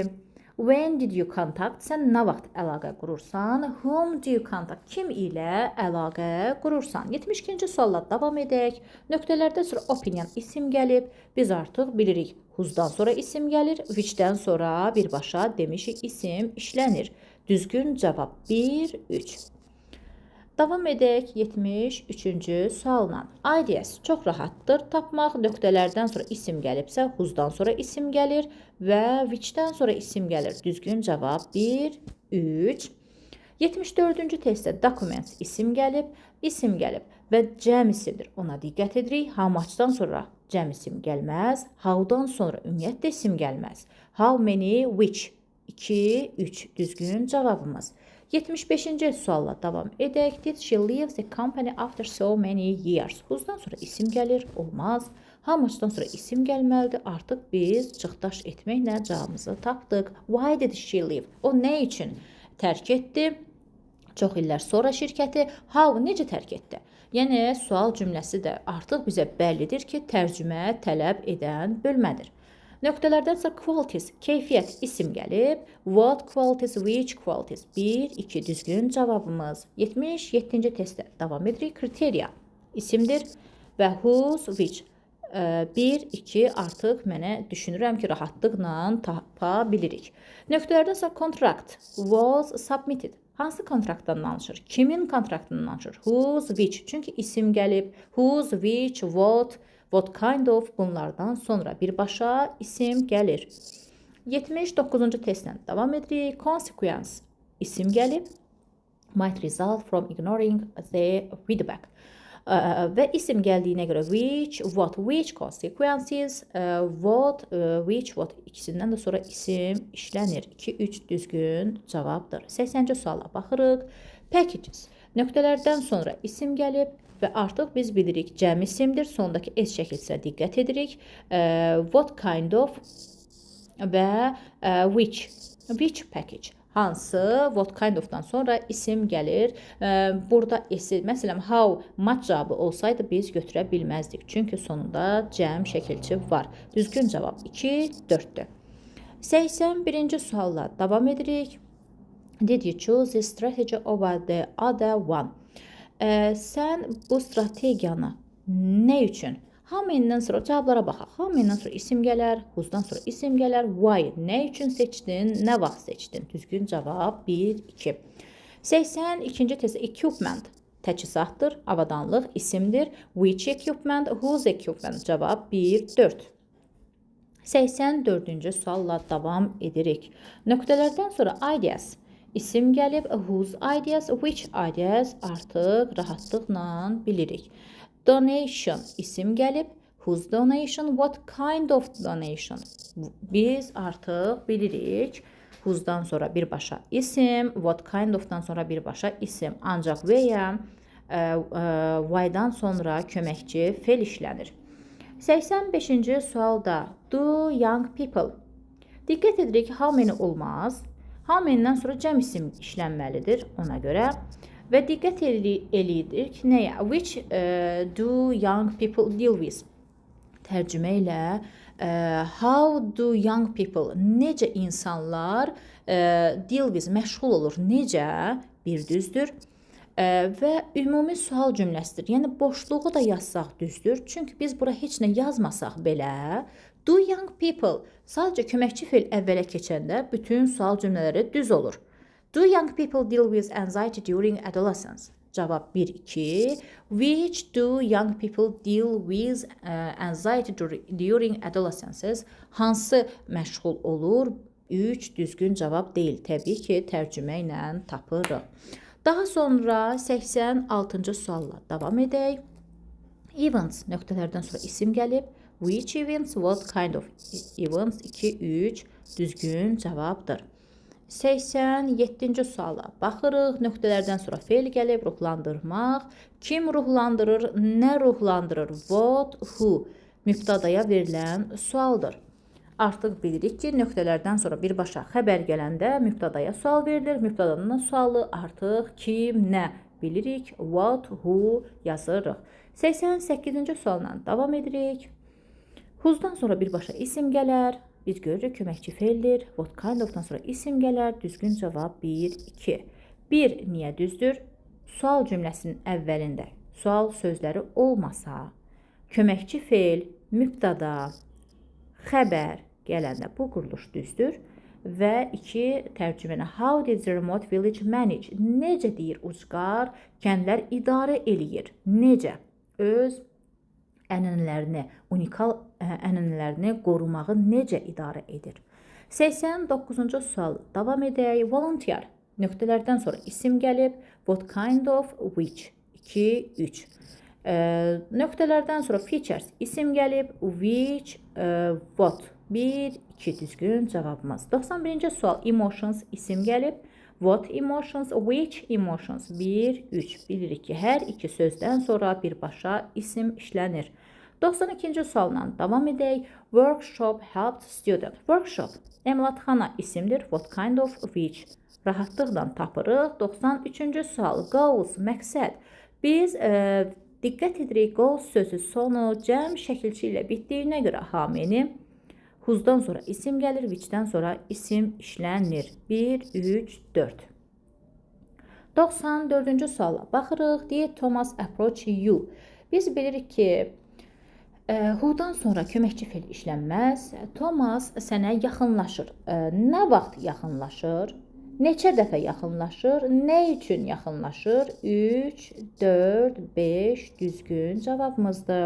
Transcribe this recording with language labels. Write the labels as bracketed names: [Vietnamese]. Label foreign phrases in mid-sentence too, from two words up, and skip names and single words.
[English] When did you contact? [Azerbaijani] Sən nə vaxt əlaqə qurursan? [English] Whom do you contact? [Azerbaijani] Kim ilə əlaqə qurursan? 72-ci sualla davam edək. Nöqtələrdə sonra opinion isim gəlib. Biz artıq bilirik. Whose'dan sonra isim gəlir. Which'dən sonra birbaşa demişik isim işlənir. Düzgün cavab 1, 3. Davam edək 73-cü sualla. Ideas çox rahatdır tapmaq. Nöqtələrdən sonra isim gəlibsə, whose'dan sonra isim gəlir və which'dən sonra isim gəlir. Düzgün cavab 1, 3. 74-cü testdə documents isim gəlib və cəm isimdir. Ona diqqət edirik. [English] How much'dan [Azerbaijani] sonra cəm isim gəlməz. How'dan sonra ümumiyyətlə isim gəlməz. [English] How many, which. [Azerbaijani] 2, 3 düzgün cavabımız. 75-ci sualla davam edək. [English] Did she leave the company after so many years? [Azerbaijani] Who'dan sonra isim gəlir, olmaz. [English] How much'dan [Azerbaijani] sonra isim gəlməlidir. Artıq biz çıxdaş etməklə cavabımızı tapdıq. [English] Why did she leave? [Azerbaijani] O nə üçün tərk etdi? Çox illər sonra şirkəti. How necə tərk etdi? Yəni sual cümləsi də artıq bizə bəllidir ki, tərcümə tələb edən bölmədir. Nöqtələrdən sonra qualities, keyfiyyət isim gəlib. [English] What qualities, which qualities? [Azerbaijani] 1, 2 düzgün cavabımız. 77-ci testdə davam edirik. Kriteriya isimdir və [English] whose, which. [Azerbaijani] 1, 2 artıq mənə düşünürəm ki, rahatlıqla tapa bilirik. Nöqtələrdən sonra [English] contract was submitted. [Azerbaijani] Hansı kontraktdan danışır? Kimin kontraktından danışır? [English] Whose, which. [Azerbaijani] Çünki isim gəlib. [English] Whose, which, what kind of [Azerbaijani] bunlardan sonra birbaşa isim gəlir. 79-cu testdən davam edirik. Consequence isim gəlib. [English] Might result from ignoring the feedback. [Azerbaijani] Və isim gəldiyinə görə [English] which, what, which consequences, what, which, what [Azerbaijani] ikisindən də sonra isim işlənir. 2-3 düzgün cavabdır. 80-ci suala baxırıq. Packages. Nöqtələrdən sonra isim gəlib və artıq biz bilirik cəm isimdir. Sondakı S şəkilsə diqqət edirik. [English] What kind of və which package. [Azerbaijani] Hansı, [English] what kind of- [Azerbaijani] dan sonra isim gəlir. Burada esi, məsələn, [English] how much [Azerbaijani] cavabı olsaydı biz götürə bilməzdik. Çünki sonunda cəm şəkilçi var. Düzgün cavab 2, 4-dür. 81-ci sualla davam edirik. [English] Did you choose this strategy over the other one? [Azerbaijani] Sən bu strategiyanı nə üçün? Hamıdan sonra cavablara baxaq. Hamıdan sonra isim gələr, who'dan sonra isim gələr. Why? Nə üçün seçdin? Nə vaxt seçdin? Düzgün cavab 1, 2. 82-ci test equipment təchizatdır, avadanlıq isimdir. [English] Which equipment? Whose equipment? [Azerbaijani] Cavab 1, 4. 84-cü sualla davam edirik. Nöqtələrdən sonra ideas isim gəlib. [English] Whose ideas? Which ideas? [Azerbaijani] Artıq rahatlıqla bilirik. Donation isim gəlib. [English] Whose donation? What kind of donation? [Azerbaijani] Biz artıq bilirik. Whose'dan sonra birbaşa isim. [English] What kind of- [Azerbaijani] dan sonra birbaşa isim. Ancaq və ya why-dan sonra köməkçi fel işlənir. [English] 85-ci sualda do young people. [Azerbaijani] Diqqət edirik ki, [English] how many [Azerbaijani] olmaz. [English] How many- [Azerbaijani] dən sonra cəm isim işlənməlidir ona görə. Və diqqət eləyirik ki, nəyə? [English] Which do young people deal with? [Azerbaijani] Tərcümə ilə [English] how do young people, [Azerbaijani] necə insanlar [English] deal with, [Azerbaijani] məşğul olur, necə? Bir düzdür. Və ümumi sual cümləsidir. Yəni boşluğu da yazsaq düzdür. Çünki biz bura heç nə yazmasaq belə, [English] do young people [Azerbaijani] sadəcə köməkçi fel əvvələ keçəndə bütün sual cümlələri düz olur. [English] Do young people deal with anxiety during adolescence? [Azerbaijani] Cavab 1, 2. [English] Which do young people deal with anxiety during adolescence? [Azerbaijani] Hansı məşğul olur? 3 düzgün cavab deyil. Təbii ki, tərcümə ilə tapırıq. Daha sonra 86-cı sualla davam edək. Events nöqtələrdən sonra isim gəlib. Which events? What kind of events? 2, 3 düzgün cavabdır. 87-ci suala baxırıq. Nöqtələrdən sonra fe'l gəlib, ruhlandırmaq. Kim ruhlandırır, nə ruhlandırır? [English] What, who [Azerbaijani] mübtadaya verilən sualdır. Artıq bilirik ki, nöqtələrdən sonra birbaşa xəbər gələndə mübtadaya sual verilir. Mübtadanın sualı artıq kim, nə bilirik. [English] What, who [Azerbaijani] yazırıq. 88-ci sualla davam edirik. Who'dan sonra birbaşa isim gələr. Biz görürük köməkçi fe'ldir. [English] What kind of- [Azerbaijani] dan sonra isim gələr. Düzgün cavab 1, 2. 1 niyə düzdür? Sual cümləsinin əvvəlində sual sözləri olmasa, köməkçi fe'l, mübtada, xəbər gələndə bu quruluş düzdür. Və 2 tərcüməni [English] how did the remote village manage? [Azerbaijani] Necə deyir ucqar? Kəndlər idarə eləyir. Necə? Öz ənənələrini, unikal ənənələrini qorumağı necə idarə edir? 89-cu sual davam edək. Volunteer nöqtələrdən sonra isim gəlib. [English] What kind of, which 2, 3. [Azerbaijani] Nöqtələrdən sonra features isim gəlib. [English] Which, what [Azerbaijani] 1, 2 düzgün cavabımız. 91-ci sual emotions isim gəlib. [English] What emotions, which emotions? [Azerbaijani] 1, 3. Bilirik ki, hər iki sözdən sonra birbaşa isim işlənir. 92-ci sualla davam edək. [English] Workshop helped student. [Azerbaijani] Workshop, əməlatxana isimdir. [English] What kind of, which? [Azerbaijani] Rahatlıqla tapırıq. 93-cü sual. Goals, məqsəd. Biz diqqət edirik, goals sözü sonu cəm şəkilçi ilə bitdiyinə görə hamini. Who'dan sonra isim gəlir, which'dən sonra isim işlənir. 1, 3, 4. 94-cü suala baxırıq. Deyir, [English] Thomas approach you. [Azerbaijani] Biz bilirik ki, who'dan sonra köməkçi fe'l işlənməz. Thomas sənə yaxınlaşır. Nə vaxt yaxınlaşır? Neçə dəfə yaxınlaşır? Nə üçün yaxınlaşır? 3, 4, 5 düzgün cavabımızdır.